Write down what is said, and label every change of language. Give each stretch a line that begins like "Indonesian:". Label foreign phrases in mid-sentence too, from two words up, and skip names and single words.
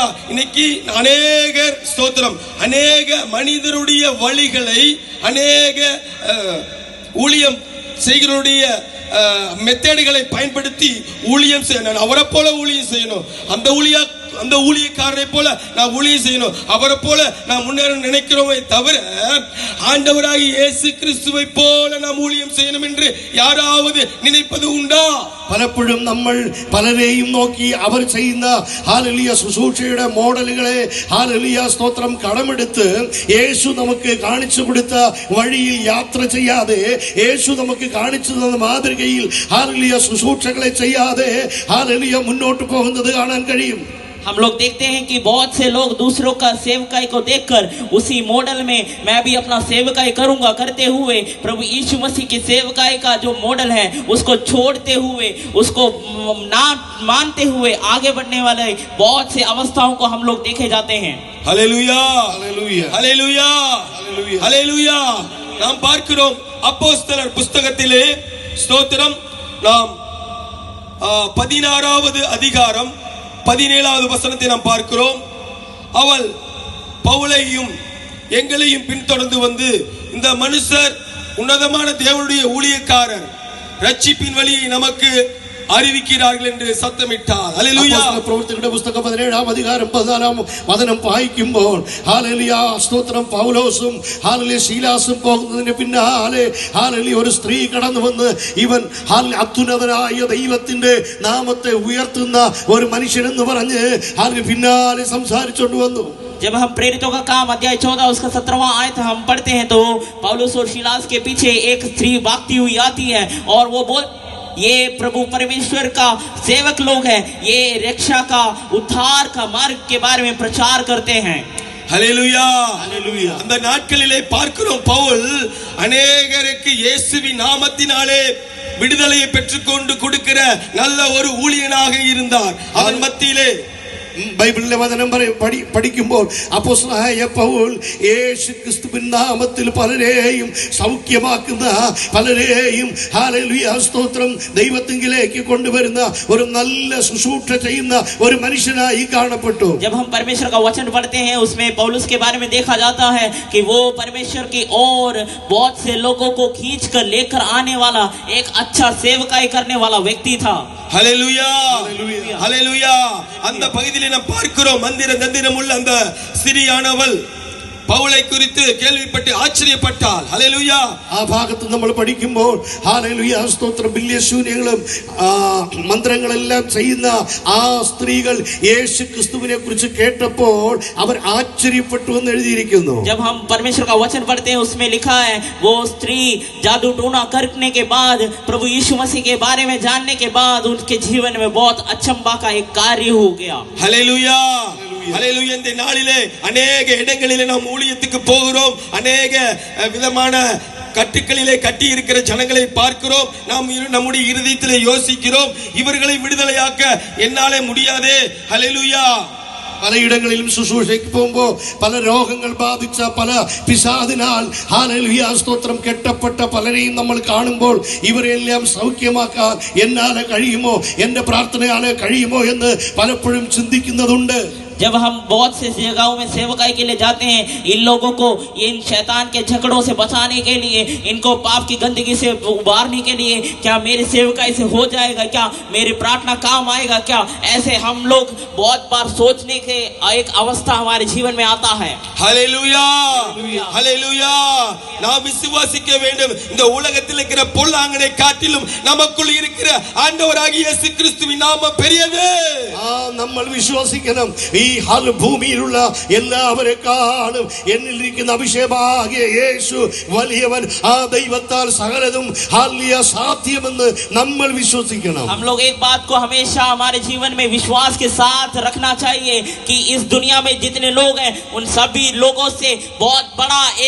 Tamil: இன்னைக்கு அநேகர் ஸ்தோத்திரம் அநேக மனிதருடைய வழிகளை, அநேக ஊழியம் செய்கிறவருடைய மெத்தேடுகளை பயன்படுத்தி ஊழியம் செய்யணும். அவரை போல ஊழியம் செய்யணும், அந்த ஊழியக்காரரை போல நான் ஊழியம் செய்யணும், அவரை போல நான் முன்னேற நினைக்கிறோமே தவிர ஆண்டவராகிய இயேசு கிறிஸ்துவை போல நாம் ஊழியம் செய்யணும் என்று யாராவது நினைப்பது உண்டா?
Malayalam: പലപ്പോഴും നമ്മൾ പലരെയും നോക്കി അവർ ചെയ്യുന്ന ഹല്ലേലൂയ ശുശ്രൂഷയുടെ മോഡലുകളെ ഹല്ലേലൂയ സ്തോത്രം കടമെടുത്ത് യേശു നമുക്ക് കാണിച്ചു കൊടുത്ത വഴിയിൽ യാത്ര ചെയ്യാതെ, യേശു നമുക്ക് കാണിച്ചു തന്ന മാതൃകയിൽ ഹല്ലേലൂയ ശുശ്രൂഷകളെ ചെയ്യാതെ ഹല്ലേലൂയ മുന്നോട്ട് പോകുന്നത് കാണാൻ കഴിയും.
Hindi: हम लोग देखते हैं कि बहुत से लोग दूसरों का सेवकाई को देखकर उसी मॉडल में मैं भी अपना सेवकाई करूंगा करते हुए प्रभु यीशु मसीह की सेवकाई का जो मॉडल है उसको छोड़ते हुए, उसको ना मानते हुए आगे बढ़ने वाले बहुत से अवस्थाओं को हम लोग देखे जाते हैं.
Tamil: ஹல்லேலூயா ஹல்லேலூயா ஹல்லேலூயா ஹல்லேலூயா ஹல்லேலூயா. நாம் பார்க்கிறோம் அப்போஸ்தலர் புஸ்தகத்திலே ஸ்தோத்திரம் நாம் 16வது அதிகாரம் 17வது வசனத்தை நாம் பார்க்கிறோம். அவள் பவுலையும் எங்களையும் பின்தொடர்ந்து வந்து, இந்த மனுஷர் உன்னதமான தேவனுடைய ஊழியக்காரர், ரட்சிப்பின் வழியை நமக்கு അറിയിக்கிறார்கள் என்று சத்தமிட்டார்.
Malayalam: ഹല്ലേലൂയ. പ്രവൃത്തികളുടെ പുസ്തകം 17-ാം അധികാരം 14-ാം വചനം വായിക്കുമ്പോൾ ഹല്ലേലൂയ സ്തോത്രം പൗലോസും ഹല്ലേലൂയ ശീലാസും പോകുന്നതിന് പിന്നാലെ ഹല്ലേലൂയ ഒരു സ്ത്രീ കടന്നു വന്ന് ഇവൻ അത്യുന്നതനായ ദൈവത്തിന്റെ നാമത്തെ ഉയർത്തുന്ന ഒരു മനുഷ്യനെന്ന് പറഞ്ഞ് ഹല്ലേലൂയ പിന്നാലെ സംസാരിച്ചുകൊണ്ട് വന്നു.
Hindi: जब हम प्रेरितों का काम अध्याय 14 उसका 17वां आयत हम पढ़ते हैं तो पौलुस और शिलास के पीछे एक स्त्री भागती हुई आती है और वो बोल, ये प्रभु परमेश्वर का सेवक लोग हैं, ये रक्षा का, उद्धार का मार्ग के बारे में प्रचार करते हैं.
Tamil: ஹல்லேலூயா ஹல்லேலூயா. அந்த நாட்களிலே பார்க்கிறோம், பவுல் அநேகருக்கு இயேசுவின் நாமத்தினாலே விடுதலையை பெற்றுக்கொண்டு கொடுக்கிற நல்ல ஒரு ஊழியனாக இருந்தார். அவன் மத்தியிலே
Malayalam: ബൈബിളിലെ വചനം പഠിക്കുമ്പോൾ അപ്പോസ്തലനായ പൗൽ യേശു ക്രിസ്തുവിൻ നാമത്തിൽ പലരെയും സൗഖ്യമാക്കുന്ന, പലരെയും ഹല്ലേലൂയ സ്തോത്രം ദൈവത്തിങ്കിലേക്ക് കൊണ്ടുവരുന്ന ഒരു നല്ല ശുശ്രൂഷ ചെയ്യുന്ന ഒരു മനുഷ്യനായി കാണപ്പെട്ടു.
Hindi: जब हम परमेश्वर का वचन पढ़ते हैं उसमें पौलुस के बारे में देखा जाता है कि वो परमेश्वर की ओर बहुत से लोगों को खींच कर लेकर आने वाला एक अच्छा सेवकाई करने वाला व्यक्ति था.
Tamil: ஹalleluya Hallelujah. ஹalleluya அந்த பகுதியிலே நாம் பார்க்கிறோம் தந்திரம் உள்ள அந்த ஸ்திரியானவள்
Malayalam: പൗളെ കുറിച്ച് കേൾവിപ്പെട്ട് ആശ്ചര്യപ്പെട്ടാൽ ഹല്ലേലൂയ ആ ഭാഗത്ത് നമ്മൾ പഠിക്കുമ്പോൾ ഹല്ലേലൂയ സ്തോത്രം വലിയ ശൂന്യങ്ങളും മന്ത്രങ്ങളെല്ലാം ചെയ്യുന്ന ആ സ്ത്രീകൾ യേശു ക്രിസ്തുവിനെ കുറിച്ച് കേട്ടപ്പോൾ അവർ ആശ്ചര്യപ്പെട്ടു എന്ന് എഴുതിയിരിക്കുന്നു.
Hindi: जब हम परमेश्वर का वचन पढ़ते हैं उसमें लिखा है वो स्त्री जादू टोना करने के बाद प्रभु यीशु मसीह के बारे में जानने के बाद उनके जीवन में बहुत अचंभा का एक कार्य हो गया.
Malayalam: ഹല്ലേലൂയ ഹല്ലേലൂയ
Tamil: இந்த நாளிலே अनेक இடங்களிலே நாம் ஊழியத்துக்கு போகிறோம். अनेक விதமான கட்டுக்களிலே கட்டி இருக்கிற ஜனங்களை பார்க்கிறோம். நாம் நம்முடைய இருதயத்திலே யோசிக்கிறோம், இவர்களை விடுதலையாக்க என்னாலே முடியாதே. ஹல்லேலூயா
Malayalam: പല ഇടങ്ങളിലും ശുശ്രൂഷയ്ക്ക് പോകുമ്പോൾ പല രോഗങ്ങൾ ബാധിച്ച പല പിശാചിനാൽ ഹല്ലേലൂയ സ്തോത്രം കെട്ടപ്പെട്ട പലരെയും നമ്മൾ കാണുമ്പോൾ ഇവരെല്ലാം സൗഖ്യമാക്കാൻ എന്നാലെ കഴിയുമോ, എന്റെ പ്രാർത്ഥനയാലെ കഴിയുമോ എന്ന് പലപ്പോഴും ചിന്തിക്കുന്നതുണ്ട്.
Hindi: जब हम बहुत से जगहों में सेवकाई के लिए जाते हैं, इन लोगों को इन शैतान के झगड़ों से बचाने के लिए, इनको पाप की गंदगी से उबारने के लिए, क्या मेरी सेवकाई से हो जाएगा, क्या मेरी प्रार्थना काम आएगा, क्या ऐसे हम लोग बहुत बार सोचने के एक अवस्था हमारे जीवन में आता है.
Tamil: ஹல்லேலூயா ஹல்லேலூயா நாம் விசுவாசிக்க வேண்டும். இந்த உலகத்தில் இருக்கிற பொல்லாங்கனை காட்டிலும் நமக்குள் இருக்கிற ஆண்டவராகிய இயேசு கிறிஸ்துவின் நாமம் பெரியது.
Malayalam: നമ്മൾ വിശ്വസിക്കണം. ഈ ഭൂമിയിലുള്ള എല്ലാവരെക്കാളും എന്നിലിരിക്കുന്ന അഭിഷേകമാകിയ യേശു വലിയവൻ. ആ ദൈവത്താൽ സകലതും സാധ്യമെന്ന് നമ്മൾ വിശ്വസിക്കണം.
Hindi: हम लोग एक बात को हमेशा हमारे जीवन में विश्वास के साथ रखना चाहिए कि इस दुनिया में जितने लोग हैं उन सभी लोगों से बहुत बड़ा एक